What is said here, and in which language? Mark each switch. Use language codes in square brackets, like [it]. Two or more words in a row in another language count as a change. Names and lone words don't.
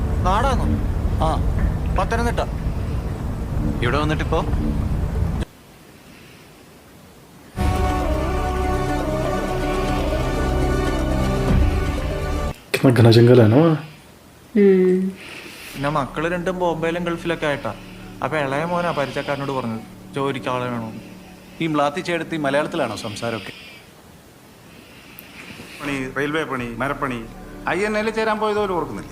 [ml] നാടാന്നോ? ആ പത്തനംതിട്ട. ഇവിടെ വന്നിട്ടിപ്പോ [hi] कितना घना जंगल है ना वहाँ। [ml] പിന്നെ മക്കള് രണ്ടും ബോംബെയിലും ഗൾഫിലൊക്കെ ആയിട്ടാ. അപ്പൊ ഇളയ മോനാ പരിചയക്കാരനോട് പറഞ്ഞത് ജോലിക്ക് ആളെ വേണമെന്ന്. ഈ മ്ലാത്തി ചേട്ടത്തി മലയാളത്തിലാണോ സംസാരമൊക്കെ? പണി, റെയിൽവേ പണി, മരപ്പണി, INL ചേരാൻ പോയതുപോലെ ഓർക്കുന്നില്ലേ?